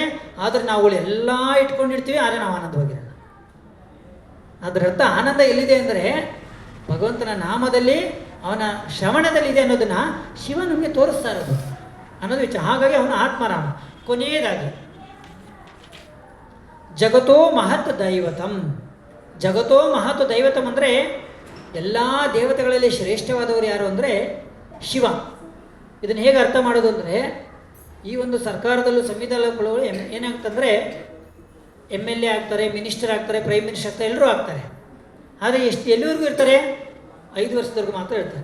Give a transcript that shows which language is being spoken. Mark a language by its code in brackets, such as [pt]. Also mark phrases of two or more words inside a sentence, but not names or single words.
[kn] ಆದರೆ ನಾವು ಎಲ್ಲ ಇಟ್ಕೊಂಡಿರ್ತೀವಿ, ಆದರೆ ನಾವು ಆನಂದವಾಗಿರಲ್ಲ. ಅದರ ಅರ್ಥ ಆನಂದ ಎಲ್ಲಿದೆ ಅಂದರೆ ಭಗವಂತನ ನಾಮದಲ್ಲಿ, ಅವನ ಶ್ರವಣದಲ್ಲಿದೆ ಅನ್ನೋದನ್ನು ಶಿವ ನಮಗೆ ತೋರಿಸ್ತಾ ಇರೋದು ಅನ್ನೋದು ವಿಚಾರ. ಹಾಗಾಗಿ ಅವನ ಆತ್ಮರಾಮ. ಕೊನೆಯದಾಗಿ [sa] ಜಗತೋ ಮಹತ್ ದೈವತಂ. ಜಗತೋ ಮಹತ್ ದೈವತಂ [kn] ಅಂದರೆ ಎಲ್ಲ ದೇವತೆಗಳಲ್ಲಿ ಶ್ರೇಷ್ಠವಾದವರು ಯಾರು ಅಂದರೆ ಶಿವ. ಇದನ್ನು ಹೇಗೆ ಅರ್ಥ ಮಾಡೋದು ಅಂದರೆ, ಈ ಒಂದು ಸರ್ಕಾರದಲ್ಲೂ ಸಂವಿಧಾನಗಳು ಏನಾಗ್ತಂದರೆ MLA ಆಗ್ತಾರೆ, ಮಿನಿಸ್ಟರ್ ಆಗ್ತಾರೆ, [en] prime minister [kn] ಆಗ್ತಾರೆ, ಎಲ್ಲರೂ ಆಗ್ತಾರೆ. ಆದರೆ ಎಲ್ಲಿವರೆಗೂ ಇರ್ತಾರೆ? 5 ವರ್ಷದವರೆಗೂ ಮಾತ್ರ ಇರ್ತಾರೆ.